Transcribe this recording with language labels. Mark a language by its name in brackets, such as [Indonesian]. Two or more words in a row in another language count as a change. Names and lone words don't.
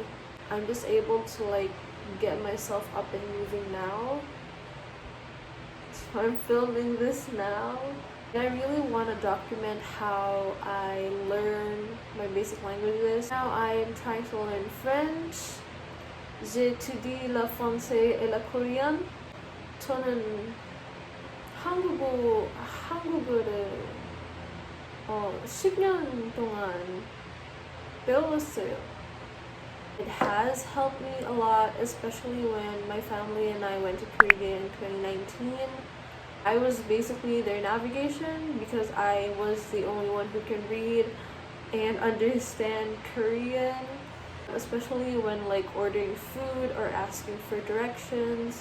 [English] I'm just able to like get myself up and moving now. So I'm filming this now. And I really want to document how I learn my basic languages. Now I am trying to learn French. [French] J'étudie le français et le coréen. [Korean] 저는 한국어를 10년 동안 배웠어요. [English] It has helped me a lot, especially when my family and I went to Korea in 2019. I was basically their navigation because I was the only one who can read and understand Korean, especially when like ordering food or asking for directions.